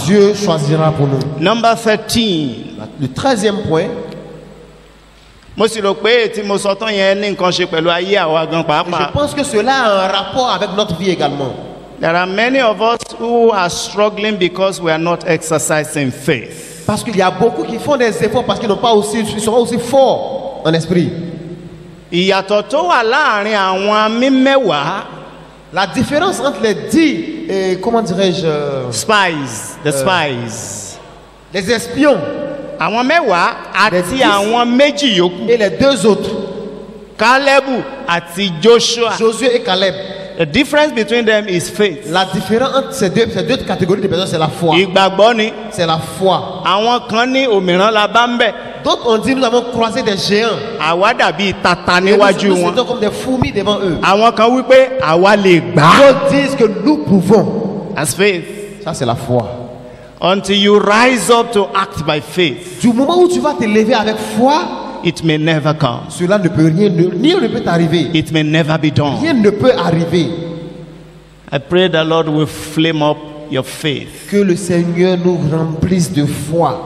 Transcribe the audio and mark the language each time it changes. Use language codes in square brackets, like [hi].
[fr] Dieu choisira pour nous. [en] Number 13. [fr] Le 13e point, [yo] Mo sì rò pé tí mo sọ tán yẹn ní nǹkan ṣe pẹ̀lú ayé àwa gan [fr] je [yo] pàápàá. [fr] pense que cela a un rapport avec notre vie également. [en] There are many of us who are struggling because we are not exercising faith. [fr] Parce qu'il y a beaucoup qui font des efforts parce qu'ils n'ont pas aussi, ils sont pas aussi forts en esprit. [yo] Ìyàtọ̀ tó wà láàrin àwọn mímẹ́wàá, [fr] La différence entre les 10 et, comment dirais-je, [en] the spies, [fr] les espions [yo] àwọn mẹ́wàá àti [fr] 10 [yo] àwọn méjì yòókù, [fr] et les deux autres, [yo] Kálẹ́bù àti Joshua. [fr] Josué et Caleb. [en] The difference between them is faith. [fr] La différence entre ces deux catégories de personnes, c'est la foi. [yo] Ìgbàgbọ́ ni. [fr] C'est la foi. [yo] Àwọn kan ní òmìrán la bá ń bẹ̀. [fr] D'autres ont dit nous avons croisé des géants. [yo] Àwa dàbí tata [fr] Et [yo] níwájú [fr] nous [yo] wọn. [fr] étions comme des fourmis devant eux. [yo] Àwọn kan wípé àwa lè gbà á. [fr] D'autres disent que nous pouvons. [en] That's faith. [fr] Ça, c'est la foi. [en] Until you rise up to act by faith, [fr] Du moment où tu vas te lever avec foi, [en] it may never come. [fr] cela ne peut rien, rien ne peut t'arriver. [en] It may never be done. [fr] Rien ne peut arriver. [en] I pray the Lord will flame up your faith. [fr] Que le Seigneur nous remplisse de foi.